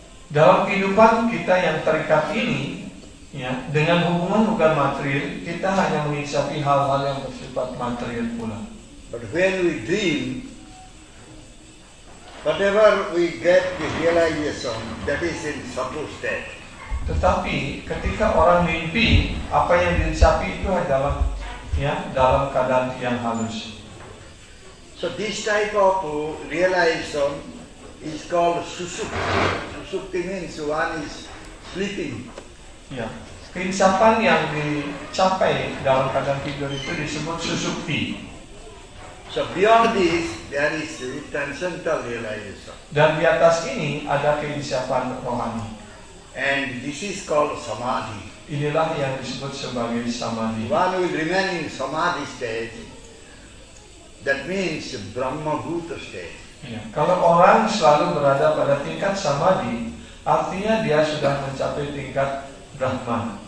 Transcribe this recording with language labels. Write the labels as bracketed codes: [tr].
[id] Dalam kehidupan kita yang terikat ini, dengan hubungan material, kita hanya menginsiapi hal-hal yang bersifat material pula. [en] But when we dream, whatever we get the realization, that is in subtle state. [id] Tetapi ketika orang mimpi, apa yang diinsiapi itu adalah dalam keadaan yang halus. [en] So this type of realization is called susukti. Susukti means one is sleeping. [id] Keinsapan yang dicapai dalam keadaan tidur itu disebut susukti. [en] So beyond this, there is transcendental realization. [id] Dan di atas ini ada keinsapan rohani. [en] And this is called samadhi. [id] Inilah yang disebut sebagai samadhi. [en] One will remain in samadhi state. That means Brahma Bhuta state. [id] Kalau orang selalu berada pada tingkat samadhi, artinya dia sudah mencapai tingkat Brahman.